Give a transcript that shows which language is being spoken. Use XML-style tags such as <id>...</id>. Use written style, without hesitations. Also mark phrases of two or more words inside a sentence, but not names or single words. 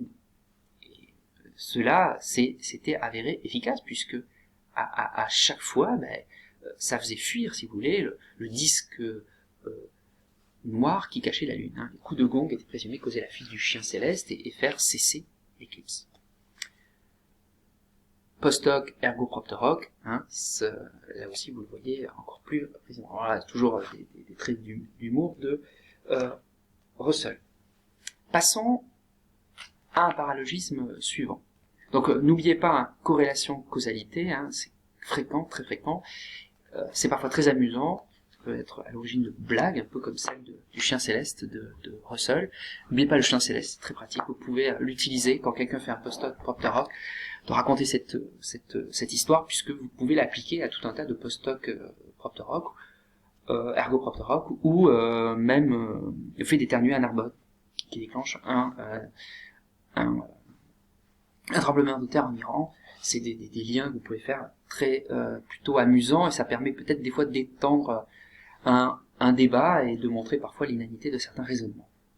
<fr>Et cela c'était avéré efficace, puisque à chaque fois, ça faisait fuir, si vous voulez, le disque noir qui cachait la lune. Les coups de gong étaient présumés causer la fuite du chien céleste et faire cesser l'éclipse.</fr> <la>Post hoc ergo propter hoc,</la> <fr>là aussi vous le voyez encore plus précisément. Voilà, toujours des traits d'humour de Russell. Passons à un paralogisme suivant. Donc n'oubliez pas, corrélation-causalité, c'est fréquent, très fréquent, c'est parfois très amusant, ça peut être à l'origine de blagues, un peu comme celle du chien céleste de Russell. N'oubliez pas le chien céleste, c'est très pratique, vous pouvez l'utiliser quand quelqu'un fait un</fr> <la>post-hoc propter hoc,</la> <fr>de raconter cette histoire, puisque vous pouvez l'appliquer à tout un tas de</fr> <la>post-hoc propter hoc, ergo propter hoc,</la> <fr>ou même le fait d'éternuer un arbot, qui déclenche un tremblement de terre en Iran. C'est des liens que vous pouvez faire très plutôt amusants, et ça permet peut-être des fois d'étendre un débat et de montrer parfois l'inanité de certains raisonnements.</fr>